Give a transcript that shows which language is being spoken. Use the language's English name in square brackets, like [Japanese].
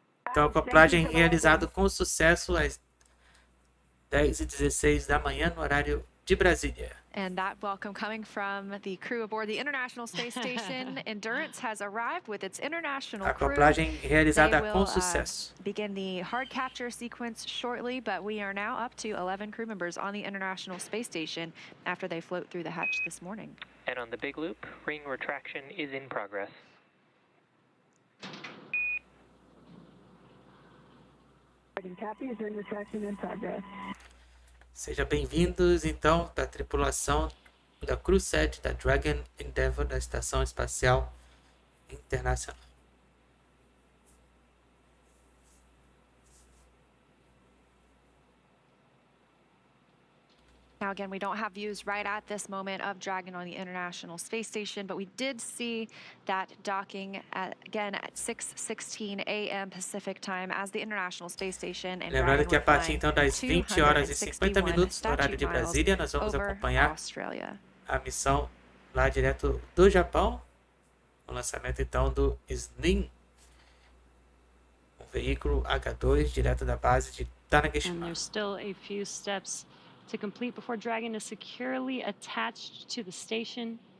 [Portuguese] Então, a acoplagem realizada com sucesso às 10h16 da manhã no horário de Brasília. [English] And that welcome coming from the crew aboard the International Space Station. Endurance has arrived with its international crew. [Portuguese] Acoplagem realizada com sucesso. [English] Begin the hard capture sequence shortly, but we are now up to 11 crew members on the International Space Station after they float through the hatch this morning. And on the big loop, ring retraction is in progress. Copies, ring retraction in progress. [Portuguese] Sejam bem-vindos, então, da tripulação da CREW-7 da Dragon Endeavour da Estação Espacial Internacional. [English] Now, again, we don't have views right at this moment of Dragon on the International Space Station, but we did see that docking again at 6:16 a.m. Pacific time as the International Space Station. And [Portuguese] lembrando que a partir então das 20 horas e 50 minutos no horário de Brasília, nós vamos acompanhar a missão lá direto do Japão, o lançamento então do SLIM, um veículo H2 direto da base de Tanegashima. [English] There's still a few steps to complete before Dragon is securely attached to the station.